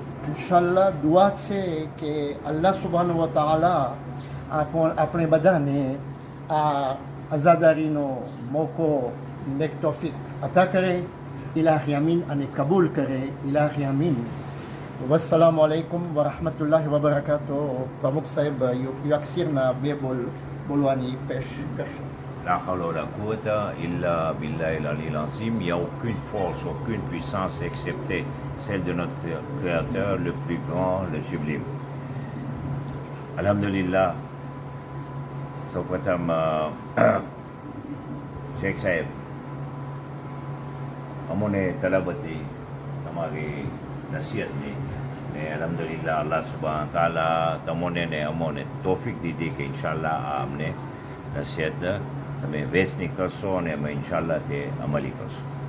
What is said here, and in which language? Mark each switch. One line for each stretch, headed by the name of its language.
Gujarati: ઇન્શાલ્લાહ દુઆ છે કે અલ્લાહ સુબહાનહુ વ તઆલા આપણે બધાને આ આઝાદારીનો મોકો નેક તૌફીક અતા કરે. ઇલાહી અમીન અને કબૂલ કરે. ઇલાહી અમીન. વસ્સલામુ અલૈકુમ વરહમતુલ્લાહિ વબરકાતુહ. પ્રમુખ સાહેબ યુઅક્સિરના બે બોલવાની પેશ કરશો.
Arabic: La hawla wa la quwwata illa billahi al-aliyyil azim.
French: Il n'y a aucune force, aucune puissance excepté celle de notre Créateur, le plus grand, le sublime.
Arabic: Alhamdulillah.
Gujarati: સૌપ્રથમ શેખ સાહેબ, અમોને તલબતી તમારી નસીહતની ને અલ્હમ્દુલિલ્લાહ અલ્લાહ સુબહાન તાલા તમોને ને અમોને તોફીક દીધી કે ઇન્શાલ્લાહ આ અમને નસીહત તમે વેચની કરશો અને અમે ઇન્શાલ્લાહ તે અમલી કરશો.